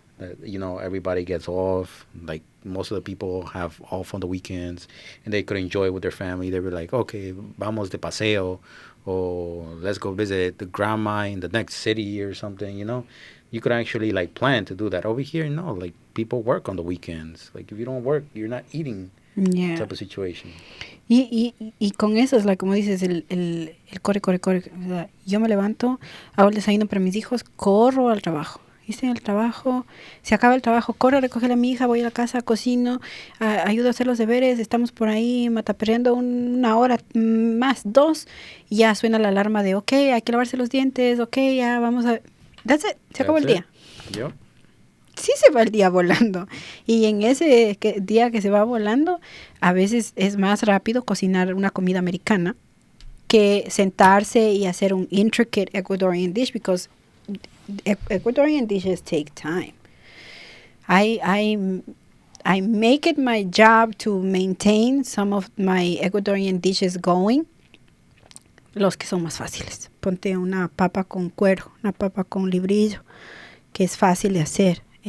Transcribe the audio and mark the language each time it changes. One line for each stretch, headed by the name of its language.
English: Everybody gets off. Like most of the people have off on the weekends, and they could enjoy with their family. They were like, okay,
Spanish: vamos de paseo,
English: or let's go visit the grandma in the next city or something. You could actually like plan to do that. Over here, no. Like people work on the weekends. Like if you don't work, you're not eating. Yeah. Type of situation.
Spanish: Y con eso es como dices, el corre. O sea, yo me levanto, hago el desayuno para mis hijos, corro al trabajo. Hice el trabajo, se acaba el trabajo, corro a recoger a mi hija, voy a la casa, cocino, ayudo a hacer los deberes, estamos por ahí mataperreando 1 hora más, 2, y ya suena la alarma de, ok, hay que lavarse los dientes, ok, ya vamos a...
English: That's it,
Spanish: se acabó el día.
English: Yep.
Spanish: Sí se va el día volando. Y en ese día que se va volando, a veces es más rápido cocinar una comida americana que sentarse y hacer un
English: intricate Ecuadorian dish, because Ecuadorian dishes take time. I make it my job to maintain some of my Ecuadorian dishes going.
Spanish: Los que son más fáciles. Ponte una papa con cuero, una papa con librillo, que es fácil de hacer.